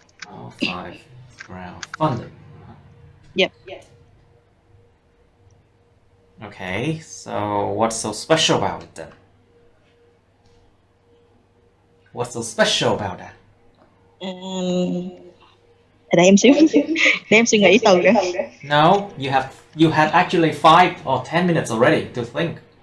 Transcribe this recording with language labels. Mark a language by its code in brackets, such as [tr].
[en] Oh, 5 round funding. Yep. Okay, so what's so special about it then? What's so special about that? [vi] Để em xíu, để em suy nghĩ từ nữa. [en] No, you had actually 5 or 10 minutes already to think.